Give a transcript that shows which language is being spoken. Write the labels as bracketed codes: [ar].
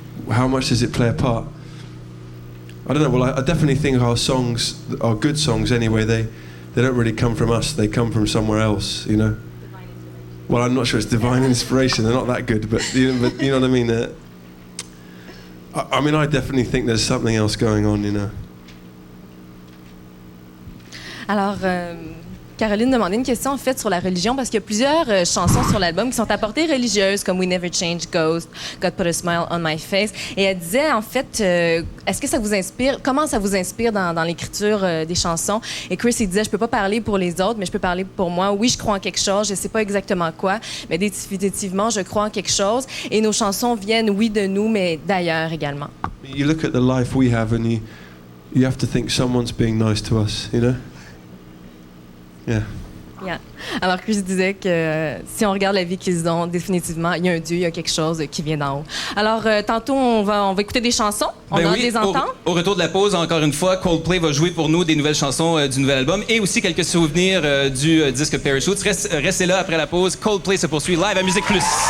[en] How much does it play a part? I don't know. Well, I definitely think our songs, our good songs anyway, they don't really come from us. They come from somewhere else, you know. Well, I'm not sure it's divine inspiration. They're not that good, but you know what I mean. I mean, I definitely think there's something else going on, you know. [fr] Alors, Caroline demandait une question en fait sur la religion parce qu'il y a plusieurs chansons sur l'album qui sont à portée religieuse comme We Never Change, Ghost, God Put a Smile on My Face. Et elle disait en fait, est-ce que ça vous inspire, comment ça vous inspire dans l'écriture des chansons? Et Chris il disait, je peux pas parler pour les autres, mais je peux parler pour moi. Oui, je crois en quelque chose, je sais pas exactement quoi, mais définitivement, je crois en quelque chose. Et nos chansons viennent, oui, de nous, mais d'ailleurs également. [en] You look at the life we have and you have to think someone's being nice to us, you know? Yeah. Yeah. [fr] Alors Chris disait que si on regarde la vie qu'ils ont, définitivement, il y a un Dieu, il y a quelque chose qui vient d'en haut. Alors, tantôt, on va écouter des chansons. On va les entendre. Au retour de la pause, encore une fois, Coldplay va jouer pour nous des nouvelles chansons du nouvel album et aussi quelques souvenirs du disque Parachutes. Restez là après la pause. Coldplay se poursuit live à Musique Plus.